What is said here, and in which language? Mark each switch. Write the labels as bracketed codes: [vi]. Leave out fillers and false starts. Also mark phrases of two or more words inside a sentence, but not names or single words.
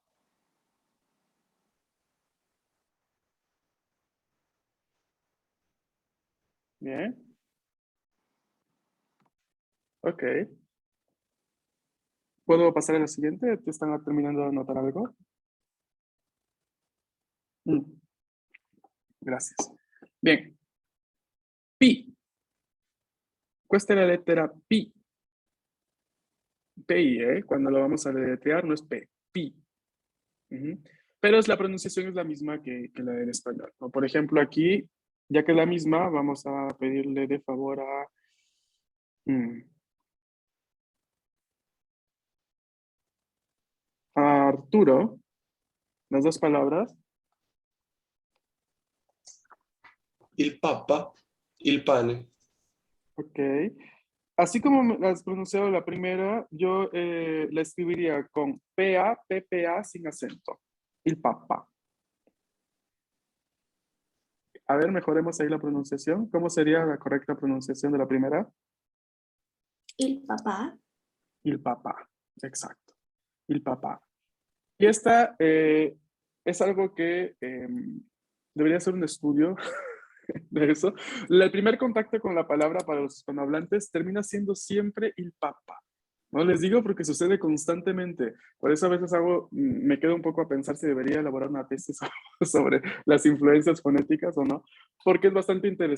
[es] Bien. Ok. ¿Puedo pasar a la siguiente? ¿Te están terminando de anotar algo? Gracias. Bien. [it] Pi. Questa è la lettera P. [es] PI, cuando lo vamos a deletrear no es P, Pi. Pero la pronunciación es la misma que la del español, ¿no? Por ejemplo, aquí, ya que es la misma, vamos a pedirle de favor a Arturo, las dos palabras. [it] Il papa, il pane. [es] Ok. Así como has pronunciado la primera, yo la escribiría con PA, PPA sin acento. [it] Il papa. [es] A ver, mejoremos ahí la pronunciación. ¿Cómo sería la correcta pronunciación de la primera? [it] Il papà. Il papà. Exacto. Il papà. [es] Y esta es algo que debería ser un estudio de eso. El primer contacto con la palabra para los hispanohablantes termina siendo siempre [it] il papa. [es] No les digo porque sucede constantemente. Por eso a veces me quedo un poco a pensar si debería elaborar una tesis sobre las influencias fonéticas o no, porque es bastante interesante.